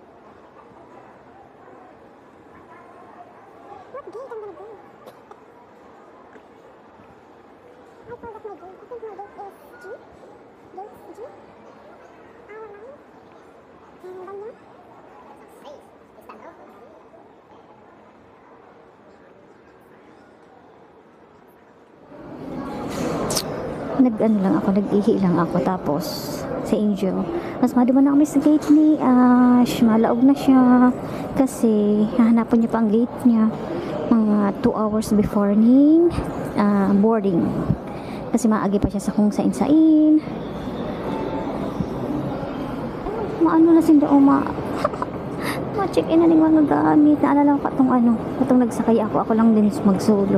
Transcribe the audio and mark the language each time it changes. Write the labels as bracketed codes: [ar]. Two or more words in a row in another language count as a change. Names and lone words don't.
[en] What gate I'm gonna go? I forgot my gate. I think my gate is G. Gate G. Our line. And Banyo. Safe. Is that open? [tl] Nag-ihi lang ako tapos si Angel. [bik] Mas maduman na kami sa gate ni Ash. Malaog na siya kasi hahanapan niya pa ang gate niya mga [en] 2 hours before [bik] ni boarding. Kasi maagi pa siya sa kung sain-sain. Maano na sindo ma-check in na ning mga gamit. Naalala ko katong nagsakay ako lang din mag-solo.